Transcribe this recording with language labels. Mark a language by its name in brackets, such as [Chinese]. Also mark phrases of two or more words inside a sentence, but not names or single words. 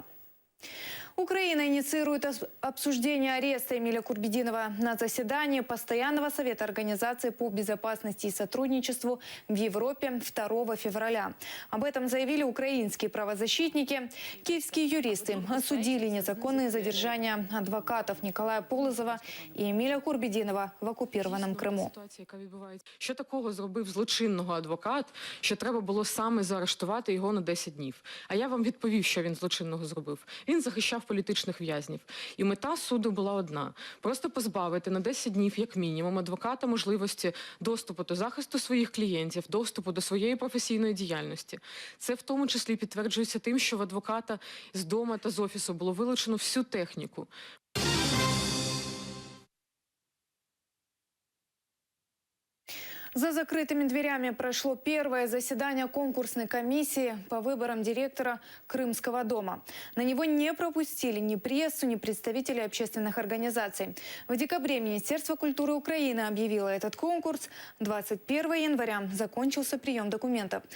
[Russian] Украина инициирует обсуждение ареста Эмиля Курбидинова на заседании Постоянного совета Организации по безопасности и сотрудничеству в Европе 2 февраля. Об этом заявили украинские правозащитники. Киевские юристы осудили незаконные задержания адвокатов Николая Полозова и Эмиля Курбидинова в оккупированном Криму. [Ukrainian] Що такого зробив злочинного адвокат, що треба було саме заарештувати його на 10 днів? А я вам відповів, що він злочинного зробив. Він захищав політичних в'язнів. І мета суду була одна – просто позбавити на 10 днів, як мінімум, адвоката можливості доступу до захисту своїх клієнтів, доступу до своєї професійної діяльності. Це в тому числі підтверджується тим, що в адвоката з дому та з офісу було вилучено всю техніку. [Russian] За закрытыми дверями прошло первое заседание конкурсной комиссии по выборам директора Крымского дома. На него не пропустили ни прессу, ни представителей общественных организаций. В декабре Министерство культуры Украины объявило этот конкурс. 21 января закончился прием документов.